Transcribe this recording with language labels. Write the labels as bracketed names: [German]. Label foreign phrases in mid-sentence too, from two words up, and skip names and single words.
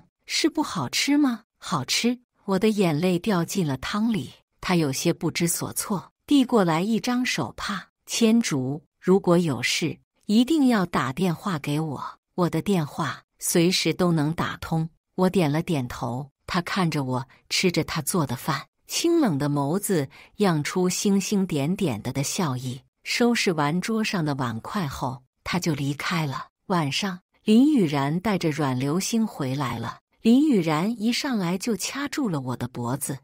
[Chinese] 是不好吃嗎？好吃。我的眼淚掉進了湯裡。他有些不知所措，遞過來一張手帕。千竹，如果有事，一定要打電話給我。我的電話隨時都能打通。我點了點頭。他看着我吃着他做的飯，清冷的眸子漾出星星點點的笑意。收拾完桌上的碗筷後，他就離開了。晚上，林雨然帶着阮流星回來了。林雨然一上來就掐住了我的脖子。